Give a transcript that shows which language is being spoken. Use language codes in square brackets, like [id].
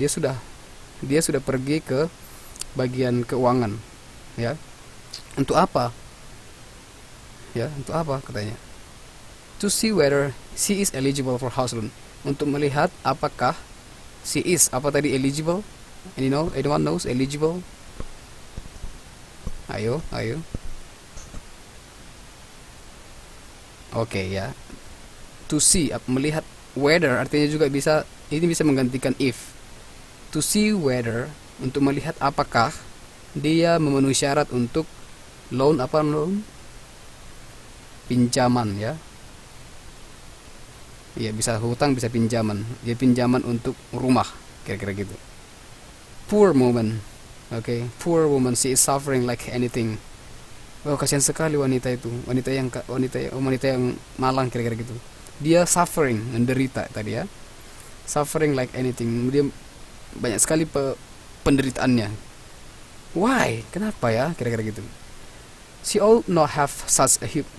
[id] Dia sudah pergi ke bagian keuangan ya. Untuk apa? Ya, untuk apa katanya? [en] To see whether she is eligible for house loan. [id] Untuk melihat apakah [en] she is, [id] apa tadi, eligible? [en] Anyone knows eligible? [id] Ayo. Oke ya. To see, melihat. Whether artinya juga bisa menggantikan if. To see whether, untuk melihat apakah dia memenuhi syarat untuk loan, pinjaman ya. Iya, bisa hutang, bisa pinjaman. Dia pinjaman untuk rumah, kira-kira gitu. [en] Poor woman. Poor woman, she is suffering like anything. [id] Oh, kasihan sekali wanita itu. Wanita yang malang, kira-kira gitu. Dia suffering, menderita tadi ya. [en] Suffering like anything. [id] Dia banyak sekali penderitaannya. Why? Kenapa ya? Kira-kira gitu. [en] She ought not have such a hip.